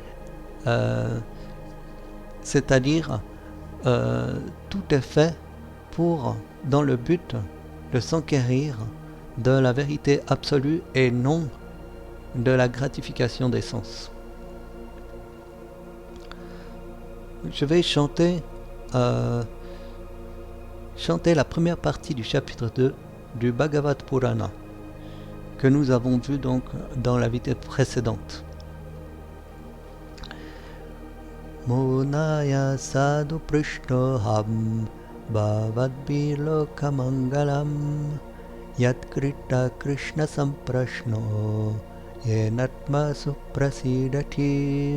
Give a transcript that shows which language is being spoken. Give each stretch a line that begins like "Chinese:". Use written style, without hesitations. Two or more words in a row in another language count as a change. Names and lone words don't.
French: c'est-à-dire tout est fait dans le but de s'enquérir de la vérité absolue et non de la gratification des sens. Je vais chanter la première partie du chapitre 2 du Bhagavad Purana que nous avons vu donc dans la vidéo précédente.
Sanskrit: मुनयः साधु पृष्टोऽहं भवद्भिः लोकमङ्गलम् यत्कृतः कृष्णसम्प्रश्नो येनात्मा सुप्रसीदति